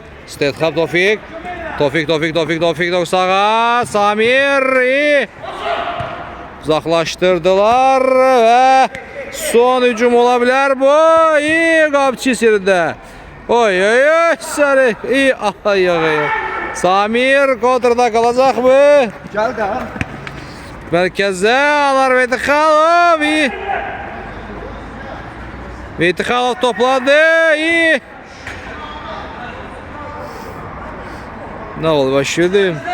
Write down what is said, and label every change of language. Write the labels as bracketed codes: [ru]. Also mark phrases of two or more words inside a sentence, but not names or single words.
[az] Stetham Tofik. Tofik sağa. Samir. Uzaqlaşdırdılar və son hücum ola bilər bu. Qapçı yerində. Oy. Sarı. [tr] Ay. Samir kontrada kalacak mı? Gel de. Merkezde alar Vetikhalov. Vetikhalov topladı. İyi. Ne oldu başladı?